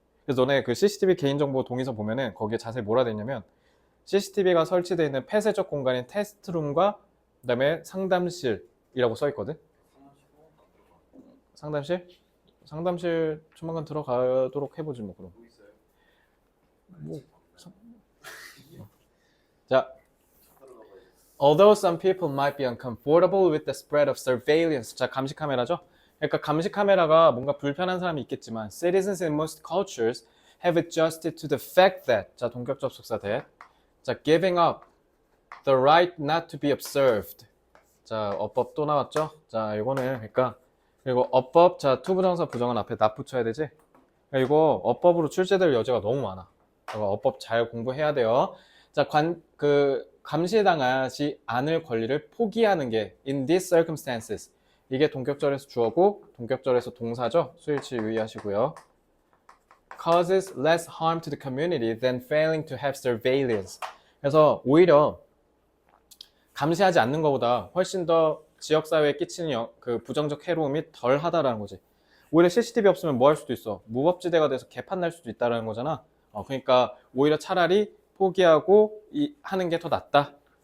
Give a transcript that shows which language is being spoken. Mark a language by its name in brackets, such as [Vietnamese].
[Korean] 그래서 너네 그 CCTV 개인정보 동의서 보면은 거기에 자세히 뭐라 돼 있냐면 CCTV가 설치되어 있는 폐쇄적 공간인 테스트룸과 그다음에 상담실이라고 써 있거든. 상담실? 상담실 조만간 들어가도록 해보지 뭐 그럼. 뭐, 자, [English] although some people might be uncomfortable with the spread of surveillance. [Korean] 자, 감시 카메라죠. 그러니까 감시 카메라가 뭔가 불편한 사람이 있겠지만 [English] citizens in most cultures have adjusted to the fact that [Korean] 자, 동격 접속사 [English] that 자, giving up the right not to be observed. [Korean] 자, 어법 또 나왔죠? 자, 이거는 그러니까 그리고 어법 자, 투부정사 부정은 앞에 not 붙여야 되지? 이거 어법으로 출제될 여지가 너무 많아. 이거 어법 잘 공부해야 돼요. 자, 감시당하지 않을 권리를 포기하는 게 [English] in these circumstances. [Korean] 이게 동격절에서 주어고 동격절에서 동사죠. 수일치 유의하시고요. [English] causes less harm to the community than failing to have surveillance. [Korean] 그래서 오히려 감시하지 않는 것보다 훨씬 더 지역사회에 끼치는 그 부정적 해로움이 덜 하다라는 거지. 오히려 CCTV 없으면 뭐 할 수도 있어. 무법지대가 돼서 개판 날 수도 있다라는 거잖아. 그러니까 오히려 차라리 포기하고 하는 게 더 낫다.